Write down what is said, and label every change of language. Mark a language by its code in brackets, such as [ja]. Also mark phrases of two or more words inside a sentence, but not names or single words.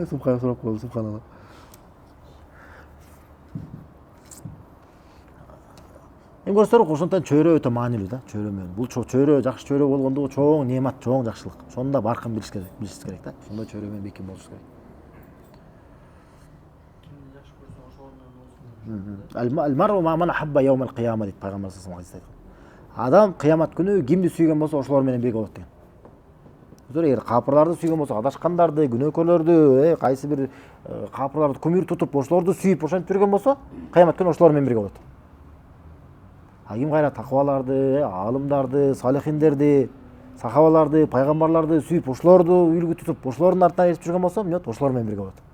[ky] Сурап койгула, субханалла. Көрсөтөр, ошондон чөйрө өтө маанилүү да, чөйрө менен. Бул чөйрө жакшы чөйрө болгондугу чоң неемат, чоң жакшылык. Ошондо баркын билиш керек да. Ошондой чөйрө менен бекем болуш керек. [ar] المرء مع من أحب يوم القيامة [ky] дейт пайгамбар [ar] صلى الله عليه وسلم. [ky] Адам кыямат күнү кимди сүйгөн болсо ошолор менен бирге болот деген. Эгер капырларды сүйгөн болсо, адашкандарды, күнөөкөрлөрдү, кайсы бир капырларды кумир тутуп, ошолорду сүйүп ошентип жүргөн болсо, кыямат күнү ошолор менен бирге болот. Ким кайра такыбаларды, алымдарды, салихиндерди, сахабаларды, пайгамбарларды сүйүп, ошолорду үлгү тутуп, ошолордун артынан эртип жүргөн болсо, эмне болот? Ошолор менен бирге болот.